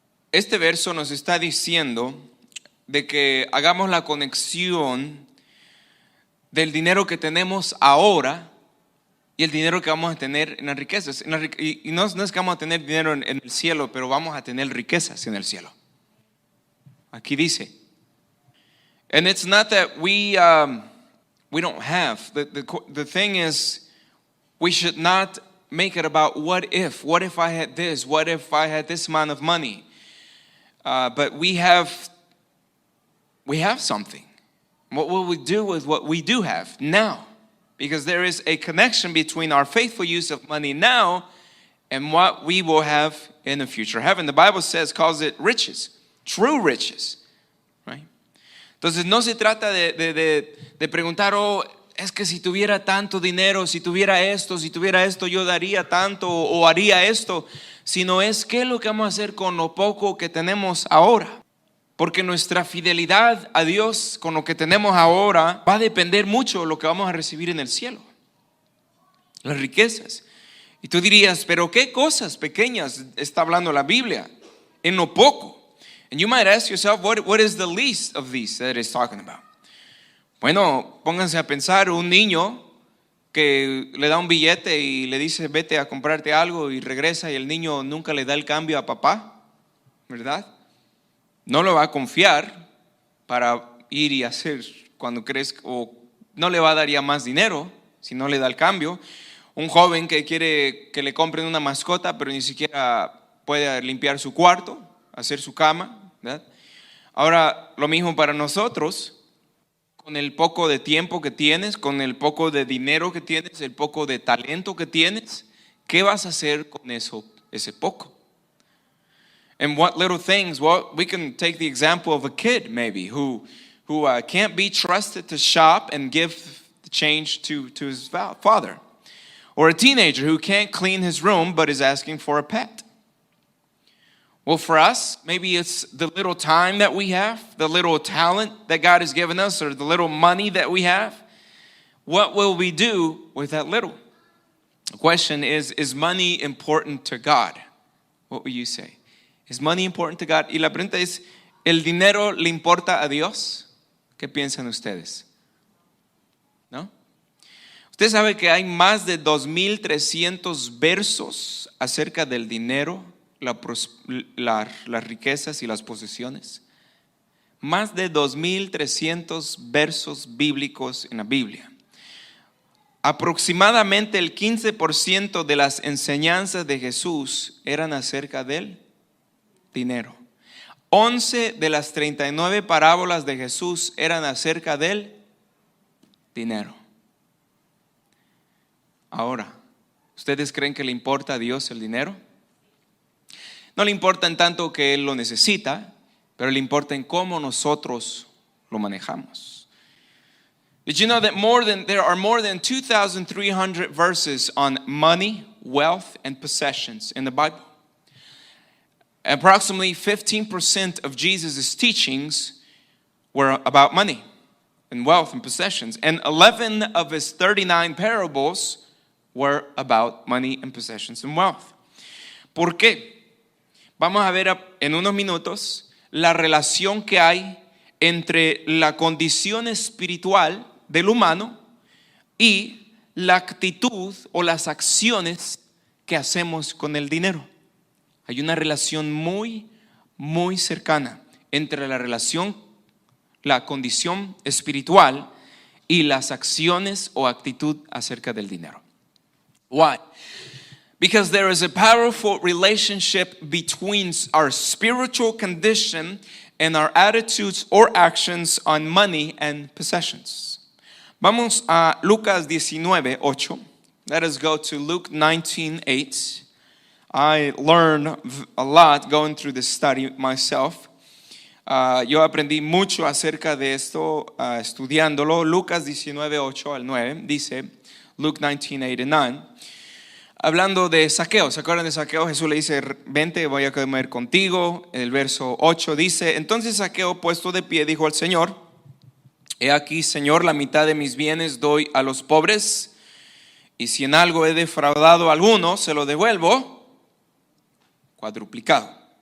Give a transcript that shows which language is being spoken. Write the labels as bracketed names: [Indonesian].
[Spanish] Este verso nos está diciendo de que hagamos la conexión del dinero que tenemos ahora y el dinero que vamos a tener en las riquezas. Y no es que vamos a tener dinero en el cielo, pero vamos a tener riquezas en el cielo. Aquí dice. [English] And it's not that we don't have. The thing is, we should not make it about what if. What if I had this? What if I had this amount of money? But we have something. What will we do with what we do have now? Because there is a connection between our faithful use of money now and what we will have in the future heaven. The Bible calls it riches, true riches, right? [Spanish] Entonces no se trata de preguntar, es que si tuviera tanto dinero, si tuviera esto, yo daría tanto o haría esto, sino es qué es lo que vamos a hacer con lo poco que tenemos ahora. Porque nuestra fidelidad a Dios con lo que tenemos ahora va a depender mucho de lo que vamos a recibir en el cielo. Las riquezas. Y tú dirías, pero ¿qué cosas pequeñas está hablando la Biblia? En lo poco. [English] And you might ask yourself, what is the least of these that it's talking about? [Spanish] Bueno, pónganse a pensar un niño que le da un billete y le dice, vete a comprarte algo y regresa y el niño nunca le da el cambio a papá, ¿verdad? No lo va a confiar para ir y hacer cuando crezca, o no le va a dar ya más dinero si no le da el cambio. Un joven que quiere que le compren una mascota pero ni siquiera puede limpiar su cuarto, hacer su cama, ¿verdad? Ahora, lo mismo para nosotros, con el poco de tiempo que tienes, con el poco de dinero que tienes, el poco de talento que tienes, ¿qué vas a hacer con ese poco? [English] And what little things, well, we can take the example of a kid maybe who can't be trusted to shop and give the change to his father. Or a teenager who can't clean his room but is asking for a pet. Well, for us, maybe it's the little time that we have, the little talent that God has given us, or the little money that we have. What will we do with that little? The question is money important to God? What will you say? Is money important to God? [Spanish] Y la pregunta es, ¿el dinero le importa a Dios? ¿Qué piensan ustedes? ¿No? Usted sabe que hay más de 2,300 versos acerca del dinero, las riquezas y las posesiones. Más de 2,300 versos bíblicos en la Biblia. Aproximadamente el 15% de las enseñanzas de Jesús eran acerca del dinero. 11 de las 39 parábolas de Jesús eran acerca del dinero. Ahora, ¿ustedes creen que le importa a Dios el dinero? No le importa en tanto que Él lo necesita, pero le importa en cómo nosotros lo manejamos. [English] Did you know that there are more than 2,300 verses on money, wealth, and possessions in the Bible? Approximately 15% of Jesus' teachings were about money and wealth and possessions. And 11 of his 39 parables were about money and possessions and wealth. [Spanish] ¿Por qué? Vamos a ver en unos minutos la relación que hay entre la condición espiritual del humano y la actitud o las acciones que hacemos con el dinero. Hay una relación muy, muy cercana entre la condición espiritual y las acciones o actitud acerca del dinero. [English] Why? Because there is a powerful relationship between our spiritual condition and our attitudes or actions on money and possessions. [Spanish] Vamos a Lucas 19:8. [English] Let us go to Luke 19:8. I learned a lot going through this study myself. [Spanish] Yo aprendí mucho acerca de esto estudiándolo. Lucas 19:8 al 9 dice, [English] Luke 19:8 and 9. [Spanish] Hablando de Zaqueo, ¿se acuerdan de Zaqueo? Jesús le dice, vente, voy a comer contigo. El verso 8 dice, entonces Zaqueo, puesto de pie, dijo al Señor, he aquí, Señor, la mitad de mis bienes doy a los pobres, y si en algo he defraudado a alguno, se lo devuelvo cuadruplicado.